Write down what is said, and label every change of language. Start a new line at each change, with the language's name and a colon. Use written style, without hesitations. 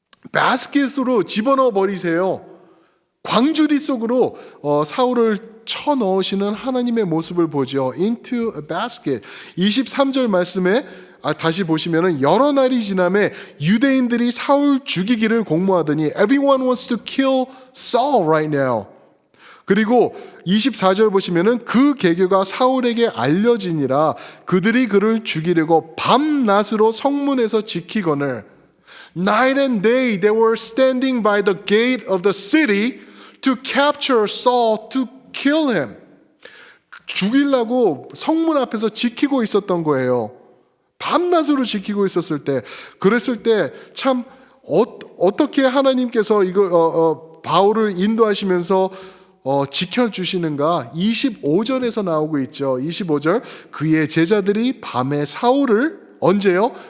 Korean: 바스켓으로 집어넣어 버리세요. 광주리 속으로 사울을 쳐넣으시는 하나님의 모습을 보죠.
English: Into a basket.
Korean: 23절 말씀에 다시 보시면은 여러 날이 지남에 유대인들이 사울 죽이기를 공모하더니
English: Everyone wants to kill Saul right now.
Korean: 그리고 24절 보시면은 그 계교가 사울에게 알려지니라 그들이 그를 죽이려고 밤낮으로 성문에서 지키거늘
English: Night and day they were standing by the gate of the city to capture Saul to kill him.
Korean: 죽이려고 성문 앞에서 지키고 있었던 거예요. 밤낮으로 지키고 있었을 때, 그랬을 때 참 어떻게 하나님께서 이거 바울을 인도하시면서 지켜주시는가? 25절에서 나오고 있죠. 25절 그의 제자들이 밤에 사울을 언제요?